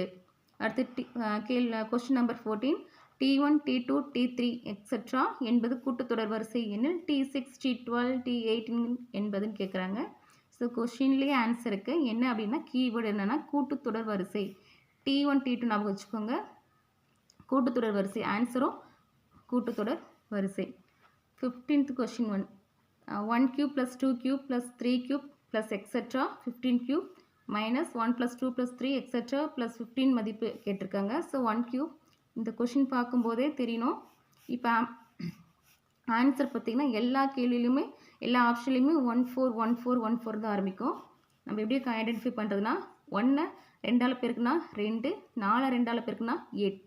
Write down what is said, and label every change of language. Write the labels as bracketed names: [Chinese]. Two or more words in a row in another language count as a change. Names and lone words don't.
[Tamil] அடுத்து [English] question number [Tamil] 14 T1 T2 T3 எக்ஸெட்ரா என்பது கூட்டுத்தொடர் வரிசை எண்ணில் T6 T12 T18 என்பதுன்னு கேட்குறாங்க. ஸோ கொஷின்லேயே ஆன்சர் இருக்குது. என்ன அப்படின்னா கீவேர்டு என்னென்னா கூட்டுத்தொடர் வரிசை. T1 T2 ஞாபகம் வச்சுக்கோங்க. கூட்டுத்தொடர் வரிசை. ஆன்சரும் கூட்டுத்தொடர் வரிசை. 15th கொஷின் 1 [English] cube plus 2 cube plus 3 cube plus etc. 15 cube minus 1 plus 2 plus 3 etc. [Tamil] plus 15 மதிப்பு கேட்டிருக்காங்க. ஸோ 1 cube இந்த கொஷின் பார்க்கும்போதே தெரியணும். இப்போ ஆன்சர் பார்த்திங்கன்னா எல்லா கேள்வியிலுமே எல்லா ஆப்ஷன்லையுமே 141414 தான் ஆரம்பிக்கும். நம்ம எப்படி ஐடென்டிஃபை பண்ணுறதுனா 1 2ஆல் பெருக்குனா 2, 4 2ஆல் பெருக்குனா 8.